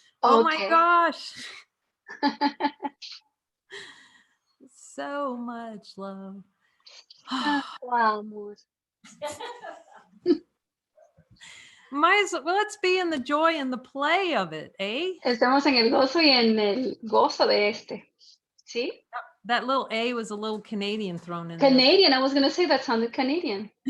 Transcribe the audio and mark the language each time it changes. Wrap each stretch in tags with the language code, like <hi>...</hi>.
<en>Oh my Okay. gosh. So much love.</en> <es>Amor.</es> <en>Well, let's be in the joy and the play of it, eh?</en> <es>Estamos en el gozo y en el gozo de este. ¿Sí?</es> <en>That little A was a little Canadian thrown in there. Canadian, I was going to say that sounded Canadian.</en>